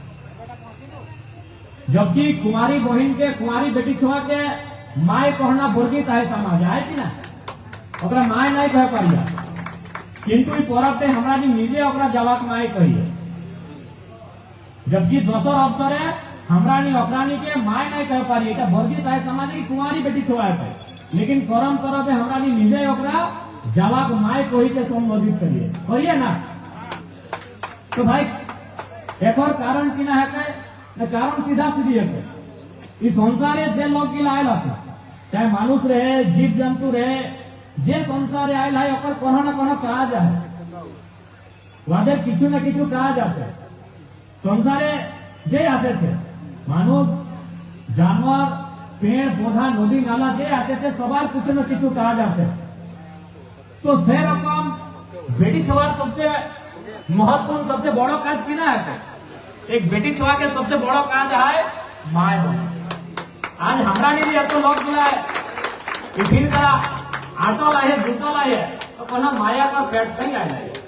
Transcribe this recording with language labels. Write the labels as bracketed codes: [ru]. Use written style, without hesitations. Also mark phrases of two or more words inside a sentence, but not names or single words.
[kyw] जबकि कुंवारी बहन के, कुंवारी बेटी छुआ के माय कहना वर्जित है समाज है कि ना, ओकरा माय नहीं कह पाइए। किंतु ये पर्व पे हमरा नहीं निजे ओकरा जाबाक माय कहिए। जबकि दोसर अवसर है हमरा नहीं ओकरा नहीं के माय नहीं कह पाइए, এটা वर्जित है समाज की कुंवारी बेटी छुआ है। लेकिन करम पर्व पे हमरा नहीं निजे ओकरा जाबाक माय कही के संबोधित करिए ना। तो भाई एक और कारण की ना है के, कारण सीधा सीधी है। इस संसारे जे लोग की आयल है, चाहे मानुष रहे, जीव जंतु रहे, जे संसारे आयल है ओकर कोनो ना कोनो काज है, वादे किछु ना किछु काज আছে। संसारे जे आसे छे, मानुष, जानवर, पेड़ पौधा, नदी नाला जे आसे छे, सबार किछु ना किछु काज আছে। तो से रकम बेटी छुआ सबसे महत्वपूर्ण, सबसे बड़ो काज की ना है। एक बेटी छुआ के सबसे बड़ो काज है माय बने। आज हमरा नहीं भी तो लोग मिला है, टिफिन का आटो लाए, जूतो लाए, तो कहना माया का पेट से ही आया है।